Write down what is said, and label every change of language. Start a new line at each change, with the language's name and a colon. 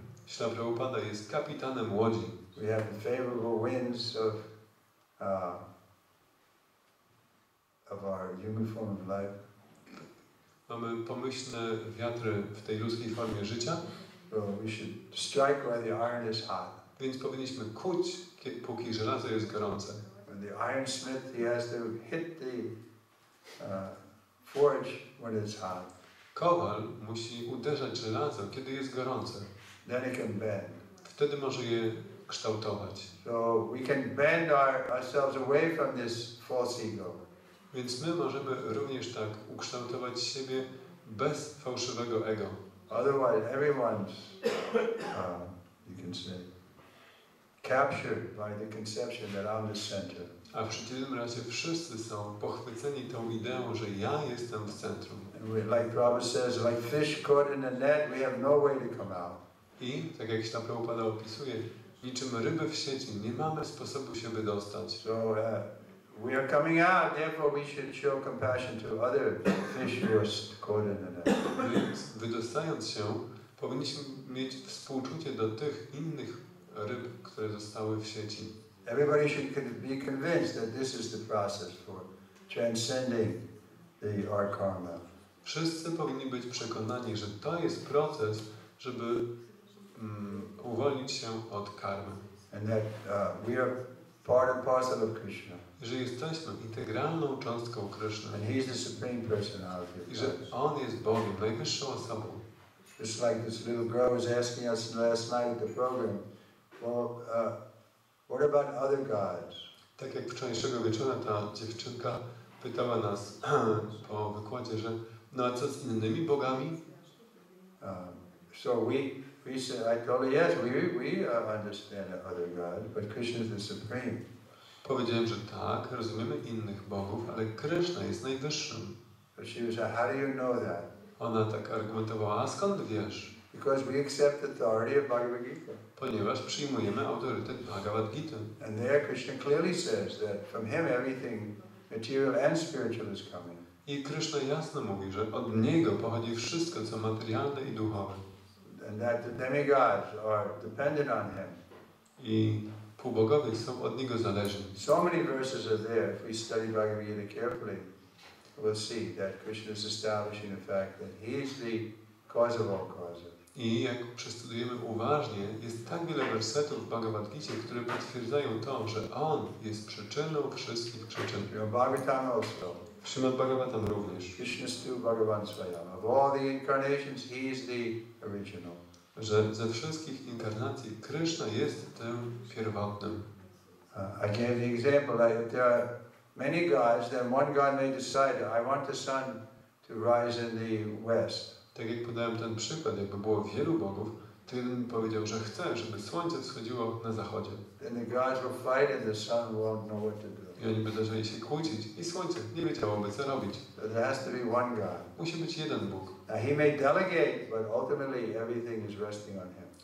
Polish: Śla Prabhupada jest kapitanem łodzi.
English: We have the favorable winds of our human form of life.
Polish: Mamy pomyślne wiatry w tej ludzkiej formie życia.
English: So we should strike while the iron is hot.
Polish: Więc powinniśmy kłuć, póki żelazo jest gorące.
English: When the ironsmith, he has to hit the forge when it's hot.
Polish: Kowal musi uderzać żelazo, kiedy jest gorące.
English: Then it can bend.
Polish: Wtedy może je kształtować.
English: So we can bend ourselves away from this false ego.
Polish: Więc my możemy również tak ukształtować siebie bez fałszywego ego.
English: Otherwise, everyone's, you can say, captured by the conception that I'm the center.
Polish: A w przeciwnym razie wszyscy są pochwyceni tą ideą, że ja jestem w centrum.
English: And we, like Prabhupada says, like fish caught in a net, we have no way to come out.
Polish: I, tak jak Śla Prabhupada opisuje, niczym ryby w sieci, nie mamy sposobu się wydostać.
English: So we are coming out, therefore we should show compassion to other fish who are caught in a net.
Polish: Więc wydostając się, powinniśmy mieć współczucie do tych innych ryb, które zostały w sieci.
English: Everybody should be convinced that this is the process for transcending our karma.
Polish: Wszyscy powinni być przekonani, że to jest proces, żeby uwolnić się od karmy.
English: And that we are part and parcel of Krishna.
Polish: Że jesteśmy integralną cząstką Kryszny.
English: And He's the Supreme Personality.
Polish: I że On jest Bogiem, najwyższą osobą.
English: Just like this little girl was asking us last night at the program, well, what about other gods?
Polish: Tak jak wczorajszego wieczora ta dziewczynka pytała nas po wykładzie, że no a co z innymi bogami?
English: So we said, I told her, yes, we understand other gods, but Krishna is the supreme.
Polish: Powiedziałem, że tak, rozumiemy innych bogów, ale Kryszna jest najwyższym.
English: So she was like, how do you know that?
Polish: Ona tak argumentowała, a skąd wiesz?
English: Because we accept authority of Bhagavad Gita.
Polish: Ponieważ przyjmujemy autorytet Bhagavad Gita.
English: And there Krishna clearly says that from him everything material and spiritual is coming.
Polish: I Kryszna jasno mówi, że od Niego pochodzi wszystko, co materialne i duchowe.
English: And that the demigods are dependent on him.
Polish: I półbogowie są od Niego zależni.
English: So many verses are there. If we study Bhagavad Gita carefully, we'll see that Krishna is establishing the fact that He is the cause of all causes.
Polish: I jak przestudujemy uważnie, jest tak wiele wersetów w Bhagavad Gicie, które potwierdzają to, że On jest przyczyną wszystkich przyczyn.
English: Bhagavatam also.
Polish: W Śrimad Bhagavatam również.
Sanskrit: Krishnastu Bhagavan Swayam.
English: Of all the incarnations, He is the original.
Polish: Że ze wszystkich inkarnacji Kryszna jest tym pierwotnym.
English: I gave the example that there are many gods, then one god may decide, I want the sun to rise in the west.
Polish: Tak jak podałem ten przykład, jakby było wielu bogów, to jeden powiedział, że chce, żeby słońce wschodziło na zachodzie.
English: Then the gods will fight and the sun won't know what to do.
Polish: I oni by zaczęli się kłócić i słońce nie wiedziałoby, co robić.
English: So there has to be one God.
Polish: Musi być jeden Bóg.
English: Now He may delegate, but ultimately everything is resting on Him.